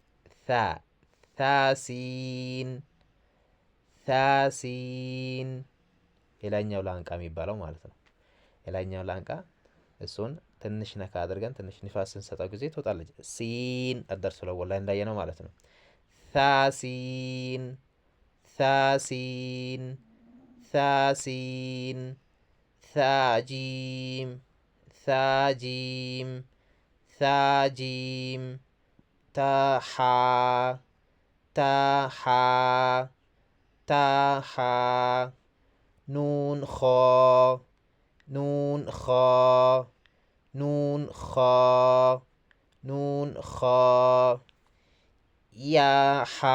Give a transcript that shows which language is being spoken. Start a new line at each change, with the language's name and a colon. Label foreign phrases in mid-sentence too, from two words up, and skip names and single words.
Amharic: ታሲን ታሲን የላይኛው ላንቃ የሚባለው ማለት ነው። የላይኛው ላንቃ እሱን ትንሽ ነካ አድርገን ትንሽ ንፋስ ስንሰጠው ጊዜ ትወጣለች። ሲን አደርሶ ለወላ እንዳየነው ማለት ነው። ታሲን ታሲን ታሲን ታጂም ታጂም ታጂም ታሓ ታሓ ታሓ ኑን ኸ ኑን ኸ ኑን ኸ ኑን ኸ ያሓ